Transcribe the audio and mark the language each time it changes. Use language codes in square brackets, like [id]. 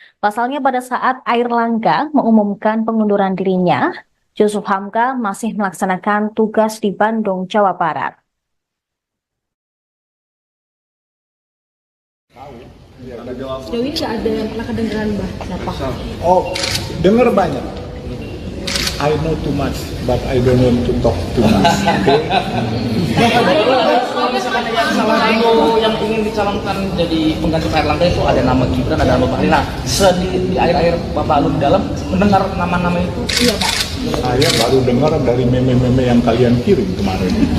[id] Pasalnya pada saat Airlangga mengumumkan pengunduran dirinya, Yusuf Hamka masih melaksanakan tugas di Bandung, Jawa Barat. Sejauh ini nggak ada yang pernah kedengeran Mbah siapa? Oh, dengar banyak. [en] I know too much, but I don't want to talk too much. [id] Kalau misalkan yang salah satu yang ingin dicalonkan jadi pengganti Pak Erlangga itu ada nama Gibran, ada nama Bahlil. Nah, di air-air Bapak Alun dalam mendengar nama-nama itu, Iya Pak. Saya baru dengar dari meme-meme yang kalian kirim kemarin.